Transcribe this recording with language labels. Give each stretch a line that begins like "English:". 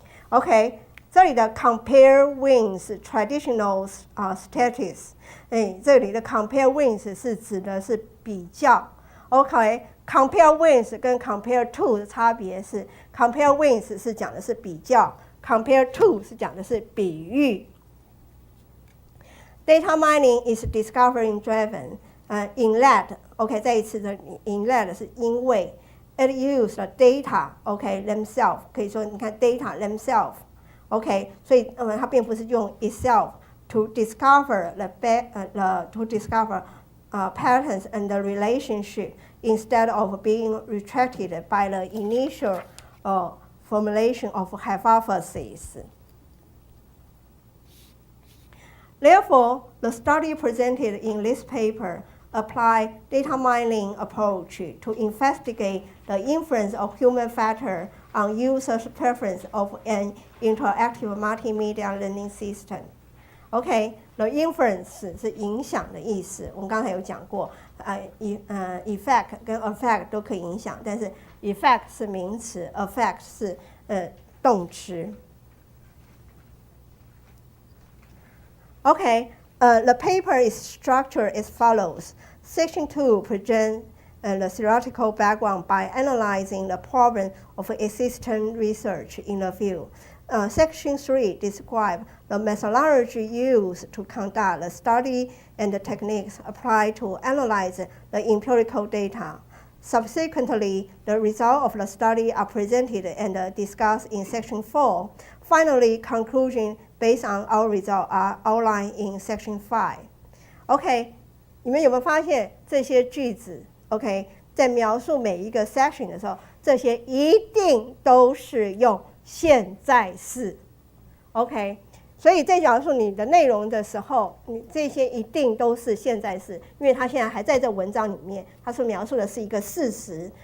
Chinese: OK， 这里的
English: compare with traditional statistics，
Chinese: 这里的 compare with 是指的是比较。 OK。Compare with 跟 compare to 的差别是 ，compare with 是讲的是比较 ，compare to 是讲的是比喻。
English: Data mining is discovery driven. In that, OK，
Chinese: 再一次的
English: in that 是因为 it uses the data, OK themselves，
Chinese: 可以说你看
English: data themselves, OK， 所以它并不是用 itself to discover patterns and the relationship. Instead of being restricted by the initial formulation of hypotheses. Therefore, the study presented in this paper apply data mining approach to investigate the influence of human factor on users' preference of an interactive multimedia learning system.
Chinese: OK，the influence 是影响的意思，我们刚才有讲过，effect 跟 affect 都可以影响，但是 effect 是名词 ，affect 是动词。
English: OK，the paper is structured as follows. Section 2 presents the theoretical background by analyzing the problem of existing research in the field. Section 3 describes the methodology used to conduct the study and the techniques applied to analyze the empirical data. Subsequently, the results of the study are presented and discussed in Section 4. Finally, conclusions based on our results are outlined in Section 5.
Chinese: OK， 你们有没有发现这些句子 ？OK， 在描述每一个 section 的时候，这些一定都是用现在式 ，OK。所以在描述你的内容的时候，你这些一定都是现在式，因为它现在还在这文章里面，它是描述的是一个事实。